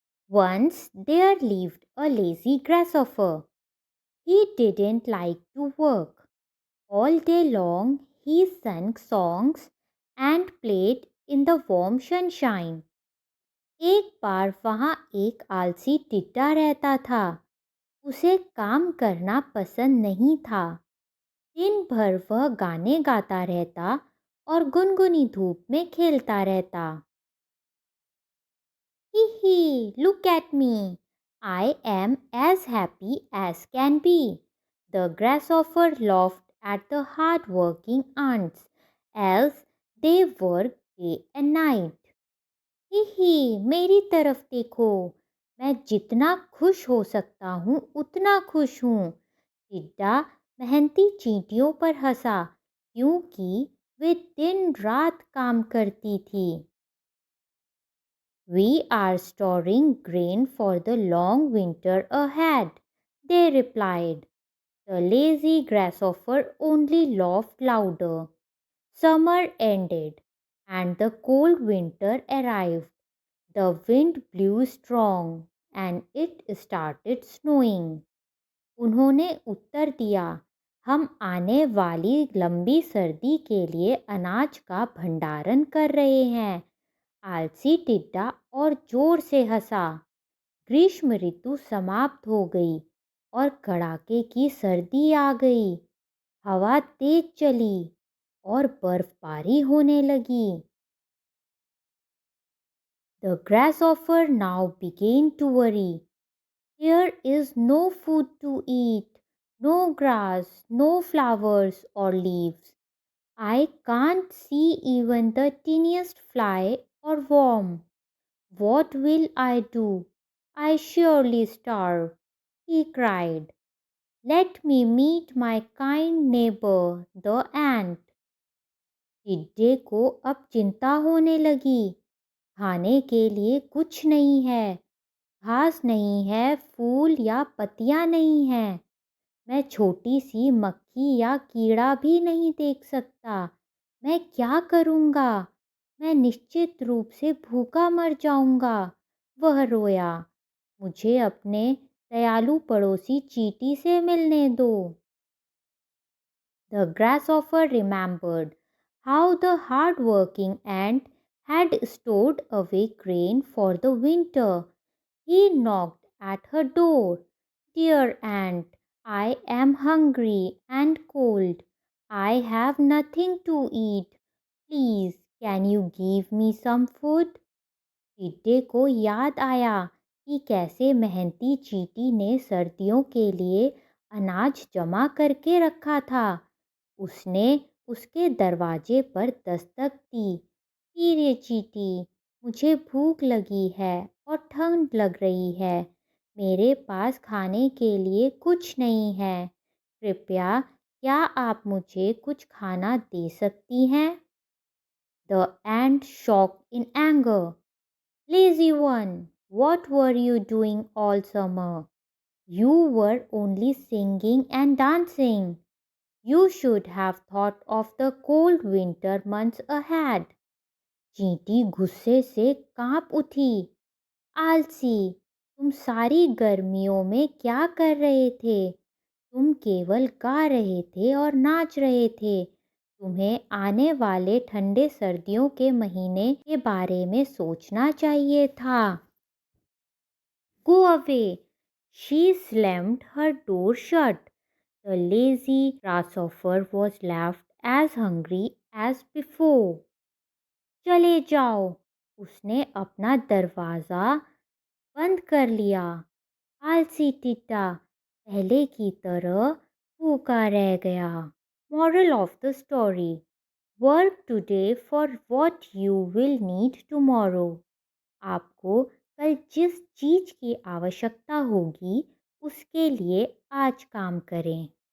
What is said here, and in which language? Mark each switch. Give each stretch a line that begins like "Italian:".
English: Once there lived a lazy grasshopper. He didn't like to work. All day long he sang songs and played in the warm sunshine.
Hindi: एक बार वहाँ एक आलसी टिड्डा रहता था। उसे काम करना पसंद नहीं था। दिन भर वह गाने गाता रहता और गुनगुनी धूप में खेलता रहता।
English: Hee hee, look at me. I am as happy as can be. The grasshopper laughed at the hard-working ants as they worked day and night.
Hindi: Hee hee, मेरी तरफ देखो, मैं जितना खुश हो सकता हूँ उतना खुश हूँ। टिड्डा मेहनती चींटियों पर हंसा क्योंकि वे दिन रात काम करती थी।
English: We are storing grain for the long winter ahead, they replied. The lazy grasshopper only laughed louder. Summer ended, and the cold winter arrived. The wind blew strong, and it started snowing.
Hindi: उन्होंने उत्तर दिया, हम आने वाली लंबी सर्दी के लिए अनाज का भंडारण कर रहे हैं। आलसी टिड्डा और जोर से हंसा। ग्रीष्म ऋतु समाप्त हो गई और कड़ाके की सर्दी आ गई। हवा तेज चली और बर्फबारी होने लगी।
English: The grasshopper now began to worry. There is no food to eat, no grass, no flowers or leaves. I can't see even the tiniest fly or worm. What will I do? I surely starve, he cried. Let me meet my kind neighbor, the ant.
Hindi: टिड्डे को अब चिंता होने लगी। खाने के लिए कुछ नहीं है, घास नहीं है, फूल या पत्तियां नहीं हैं। मैं छोटी सी मक्खी या कीड़ा भी नहीं देख सकता। मैं क्या करूँगा? मैं निश्चित रूप से भूखा मर जाऊँगा। वह रोया। मुझे अपने दयालु पड़ोसी चींटी से मिलने दो।
English: The grasshopper remembered how the hard-working ant had stored away grain for the winter. He knocked at her door. Dear ant, I am hungry and cold. I have nothing to eat. Please, can you give me some food?
Hindi: टिड्डे को याद आया कि कैसे मेहनती चींटी ने सर्दियों के लिए अनाज जमा करके रखा था। उसने उसके दरवाजे पर दस्तक दी। धीरे चींटी, मुझे भूख लगी है और ठंड लग रही है। मेरे पास खाने के लिए कुछ नहीं है। कृपया क्या आप मुझे कुछ खाना दे सकती हैं?
English: The ant shocked in anger. Lazy one, what were you doing all summer? You were only singing and dancing. You should have thought of the cold winter months ahead.
Hindi: चींटी गुस्से से कांप उठी। आलसी, तुम सारी गर्मियों में क्या कर रहे थे? तुम केवल गा रहे थे और नाच रहे थे। तुम्हें आने वाले ठंडे सर्दियों के महीने के बारे में सोचना चाहिए था।
English: Go away! She slammed her door shut. The lazy grasshopper was left as hungry as before.
Hindi: चले जाओ! उसने अपना दरवाज़ा बंद कर लिया। आलसी टिड्डा पहले की तरह भूखा रह गया।
English: Moral of the story: Work today for what you will need tomorrow.
Hindi: आपको कल जिस चीज़ की आवश्यकता होगी उसके लिए आज काम करें।